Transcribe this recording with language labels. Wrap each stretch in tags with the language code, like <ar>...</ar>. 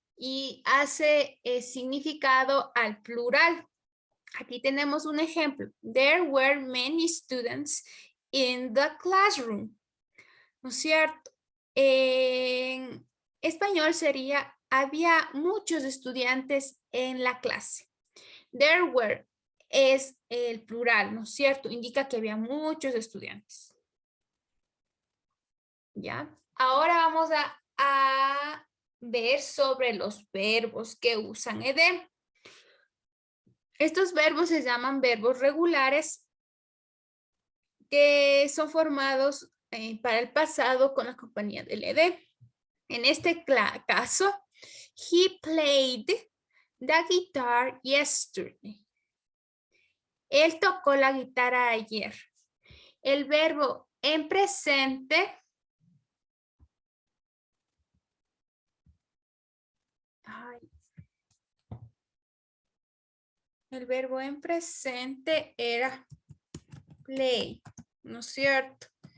<es>Y hace significado al plural. Aquí tenemos un ejemplo.</es> <en>There were many students in the classroom,</en> <es>¿no es cierto? En español sería, había muchos estudiantes en la clase. There were es el plural, ¿no es cierto? Indica que había muchos estudiantes. ¿Ya? Ahora vamos a ver sobre los verbos que usan ed. Estos verbos se llaman verbos regulares que son formados para el pasado con la compañía del ed. En este caso,</es> <en>he played the guitar yesterday.</en> <es>Él tocó la guitarra ayer. El verbo en presente el verbo en presente era play, ¿no es cierto?</es>